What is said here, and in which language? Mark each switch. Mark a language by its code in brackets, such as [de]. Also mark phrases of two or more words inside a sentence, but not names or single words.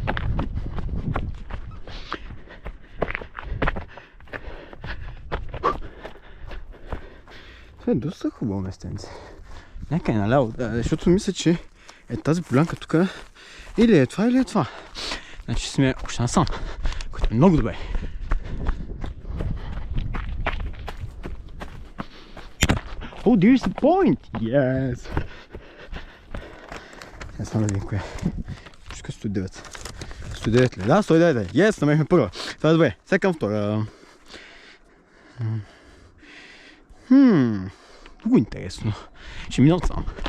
[bg] Това е доста хубаво местенце. Някъде наляво, защото мисля, че е тази полянка тук. Или е това, или е това. Значи сме още насам, което е много добре. [en] Oh, there's the point! Yes! [bg] Сега само да видим кое. Точка 109. 109 ли? Да, 109. Yes, намерихме първа. Това е добре. Сега към втора. Много интересно. Ще мина отсам.